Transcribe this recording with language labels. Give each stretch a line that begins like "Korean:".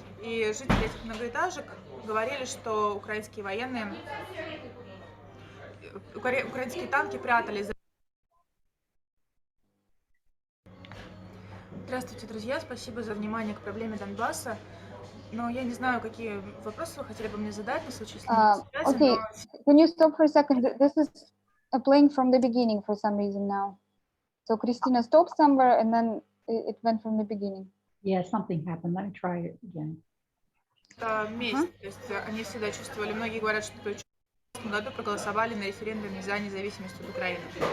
Russian: И жители этих многоэтажек говорили, что украинские военные, украинские танки прятались. Здравствуйте, друзья, спасибо за внимание к проблеме Донбасса. Но я не знаю, какие вопросы вы хотели бы мне задать на случай, если не связи,
English: Okay, can you stop for a second? This is playing from the beginning for some reason now. So Christina stopped somewhere and then it went from the beginning. Yeah, something happened. Let me try it again.
Russian: Это месть. То есть они всегда чувствовали, многие говорят, что в 2014 году проголосовали на референдуме за независимость от Украины.